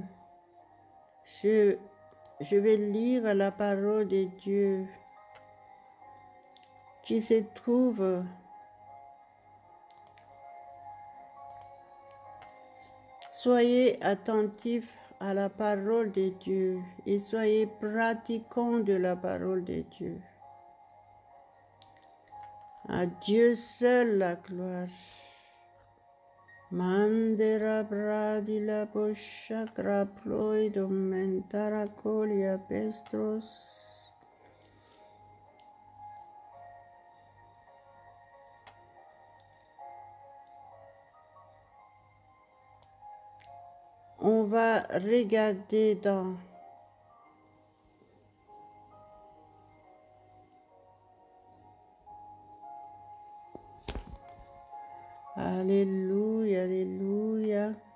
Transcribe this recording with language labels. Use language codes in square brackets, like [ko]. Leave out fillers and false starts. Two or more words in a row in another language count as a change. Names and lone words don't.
[fr] Je vais lire la parole de Dieu qui se trouve Soyez attentifs à la parole de Dieu et soyez pratiquants de la parole de Dieu. À Dieu seul la gloire. Mandera bradila boshakra ploido mentara colia pestros. On va regarder dans Alléluia, Alléluia.